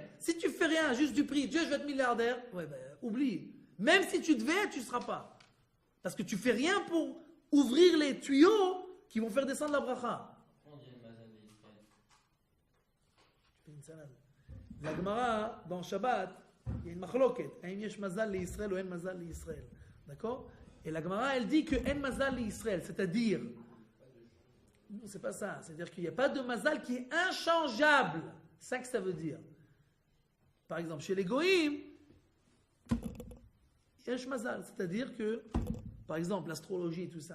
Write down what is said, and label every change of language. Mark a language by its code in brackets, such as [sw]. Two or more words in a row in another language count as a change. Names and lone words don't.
[fr] Si tu fais rien, juste du prix, Dieu, je veux être milliardaire, ouais, oublie. Même si tu devais, tu ne seras pas. Parce que tu fais rien pour ouvrir les tuyaux qui vont faire descendre la bracha. Pourquoi on dit le mazal d'Israël? Tu fais une salade. La Gemara, dans Shabbat, il y a une machloket. [he] אם יש מזל לישראל ou אין מזל לישראל. D'accord? [fr] Et la Gemara, elle dit que [he] אין מזל לישראל, [fr] c'est-à-dire, non, c'est pas ça. C'est-à-dire qu'il n'y a pas de mazal qui est inchangeable. C'est ça que ça veut dire. Par exemple, chez les goïms, [he] יש מזל, [fr] c'est-à-dire que, par exemple, l'astrologie et tout ça.